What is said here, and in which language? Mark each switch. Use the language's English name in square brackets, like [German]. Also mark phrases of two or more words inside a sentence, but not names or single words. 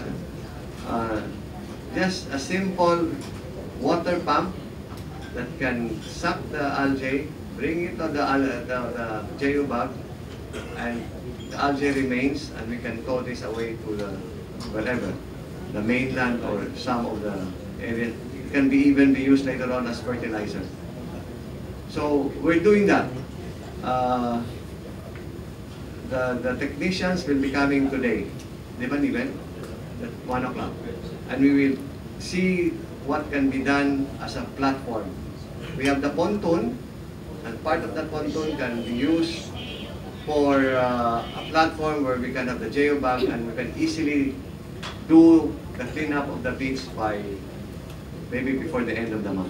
[English] just a simple water pump that can suck the algae, bring it to the geobag, and the algae remains, and we can tow this away to wherever, the mainland or some of the area. It can even be used later on as fertilizer. So we're doing that. The technicians will be coming today, [Filipino] di ba, Niven? [English] At 1 o'clock. And we will see what can be done as a platform. We have the pontoon, and part of that pontoon can be used for a platform where we can have the geobag, and we can easily do the cleanup of the beach by maybe before the end of the month.